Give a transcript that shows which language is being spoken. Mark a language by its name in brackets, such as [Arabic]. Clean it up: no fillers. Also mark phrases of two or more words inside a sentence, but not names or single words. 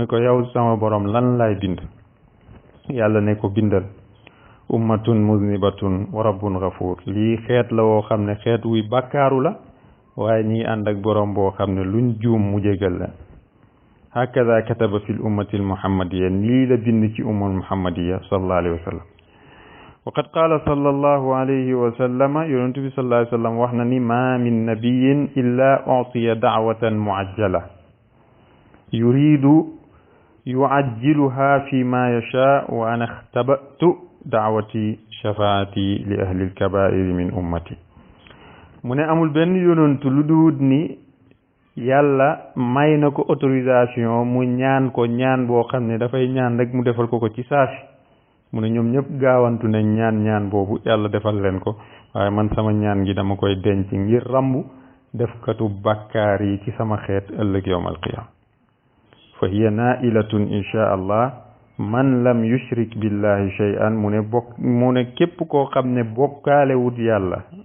[Wolof] ko yow sama borom lan lay bind yàlla ne ko bindal [Arabic] أمة مذنبة ورب غفور [Wolof] lii xeet la woo xam ne xeet wuy bàkkaaru la waaye ñi ànd ak borom boo xam ne luñ juum mu jégal la [Arabic] هكذا كتب في الأمة المحمدية [Wolof] lii la bind ci [Arabic] الأمة المحمدية صلى الله عليه وسلم وقد قال صلى الله عليه وسلم [Wolof] yonent bi [Arabic] صلى الله عليه وسلم [Wolof] wax na ni [Arabic] ما من نبي إلا أوتي دعوة معجلة يريد يعجلها فيما يشاء وأنا اختبأت دعوتي شفاعة لأهل الكبائر من أمتي [Wolof] mu ne amul benn yonantu lu duut ni yàlla may na ko autorisation mu ñaan ko ñaan boo xam ne dafay ñaan rek mu defal ko ko ci saasi mu ne ñoom ñëpp gaawantu nañ ñaan boobu yàlla defal leen ko waaye man sama ñaan gi dama koy denc ngir rambu defkatu bàkkaar yi ci sama xeet ëllëg [Arabic] يوم القيامة فهي نائلة إن شاء الله من لم يشرك بالله شيئا [Wolof] mu ne képp koo xam ne bokkaale wut yàlla